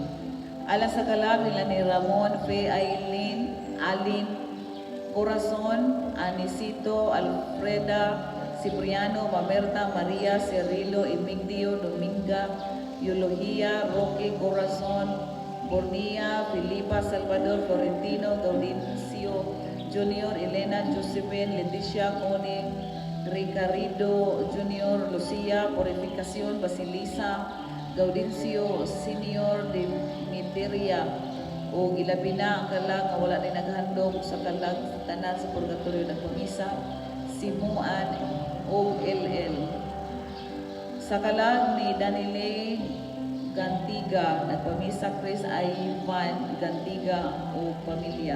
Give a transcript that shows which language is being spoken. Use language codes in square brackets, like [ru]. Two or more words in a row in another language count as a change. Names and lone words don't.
[ceb] Alang sa kalag nila ni Ramon Fe Aileen Alin Corazon, Anisito, Alfreda, Cipriano, Mamerta, Maria, Cirilo, Emigdio, Dominga, Eulogia, Roque, Corazon, Bornia, Filipa, Salvador, Florentino, Gaudencio, Junior, Elena, Josephine, Leticia, Connie, Ricardo, Junior, Lucia, Purificación, Basilisa, Gaudencio, Senior, Dimiteria, o gilabi na ang kalag nga wala na naghandog sa kalag tanan sa purgatorio ng pamisa Simuan o LL. Sa kalag ni Danile Gantiga, nagpamisa Chris Ivan Gantiga o pamilya.